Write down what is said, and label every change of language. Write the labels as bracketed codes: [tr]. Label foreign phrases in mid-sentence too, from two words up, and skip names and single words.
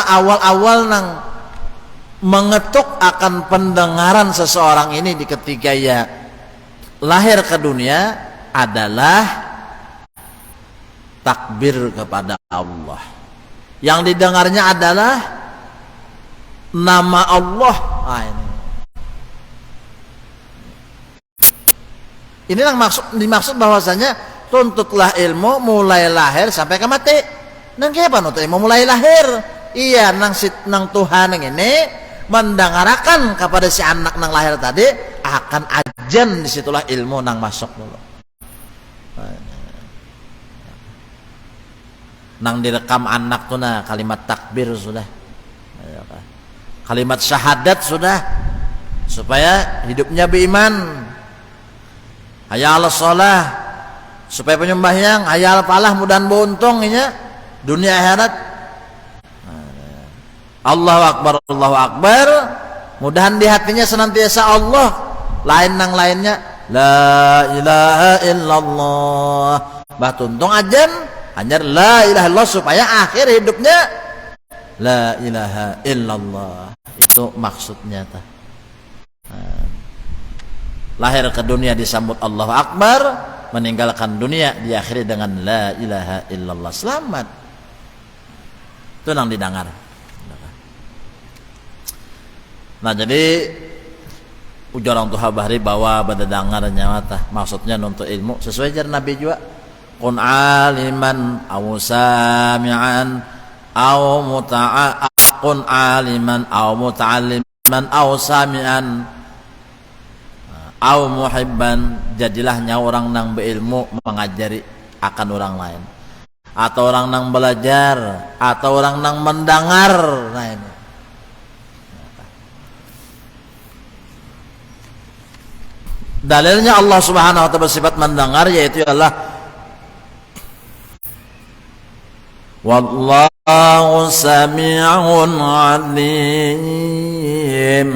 [bjn] Awal-awal nang mengetuk akan pendengaran seseorang ini di ketika ia lahir ke dunia adalah takbir kepada Allah. Yang didengarnya adalah nama Allah. Ah, ini yang dimaksud bahwasanya tuntutlah ilmu mulai lahir sampai ke mati. Nang kaya apa nuntut ilmu mulai lahir? Iya, nang Tuhan yang ini mendengarkan kepada si anak nang lahir tadi akan ajan, disitulah ilmu nang masuk dulu. Nang direkam anak tuh nah kalimat takbir sudah, kalimat syahadat sudah, supaya hidupnya beriman. [ar] حي على الصلاة, [bjn] supaya penyembahyang, [ar] حي على الفلاح, [bjn] mudahan beruntung nya dunia akhirat. [ar] الله أكبر، الله أكبر, [bjn] mudahan di hatinya senantiasa Allah, lain nang lainnya [ar] لا إله إلا الله. [bjn] Bah tuntung ajan hanya [ar] لا إله إلا الله, [bjn] supaya akhir hidupnya [ar] لا إله إلا الله. [bjn] Itu maksudnya tah. Lahir ke dunia disambut [ar] الله أكبر, [bjn] meninggalkan dunia diakhiri dengan [ar] لا إله إلا الله. [bjn] Selamat. Itu nang didengar. Nah jadi ujar orang tuha bahari bahwa pada dengarnya mata maksudnya nuntut ilmu sesuai jar Nabi juga. [ar] كن عالما أو سامعا أو فكن عالما أو متعلما أو سامعا أو محبا, [bjn] jadilah nya orang nang berilmu mengajari akan orang lain, atau orang nang belajar, atau orang nang mendengar. Nah ini dalilnya Allah [ar] سبحانه وتعالى [bjn] bersifat mendengar, yaitu adalah [ar] والله سميع عليم.